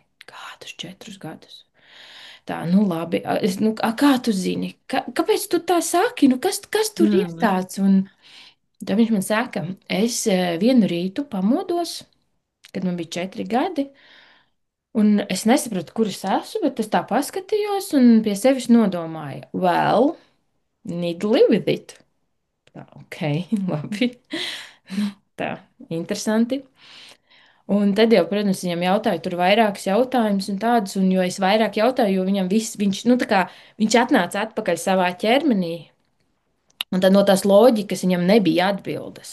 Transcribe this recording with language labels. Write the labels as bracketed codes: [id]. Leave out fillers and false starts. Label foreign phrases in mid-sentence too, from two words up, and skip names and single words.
[lv] Kādus 4 gadus? Tā, nu labi, kā tu zini? Kāpēc tu tā saki? Nu, kas tur ir Mm. tāds? Un tad viņš man saka, es vienu rītu pamodos, kad man bija 4 gadi, un es nesapratu, kur es esmu, bet es tā paskatījos un pie sevis nodomāju, [en] well, need to live with it. [lv] Tā, ok, labi. Nu, tā, interesanti. Un tad jau, protams, viņam jautāja tur vairākus jautājumus un tādus, un jo es vairāk jautāju, jo viņam viss, viņš, nu, tā kā viņš atnāca atpakaļ savā ķermenī, un tad no tās loģikas viņam nebija atbildes.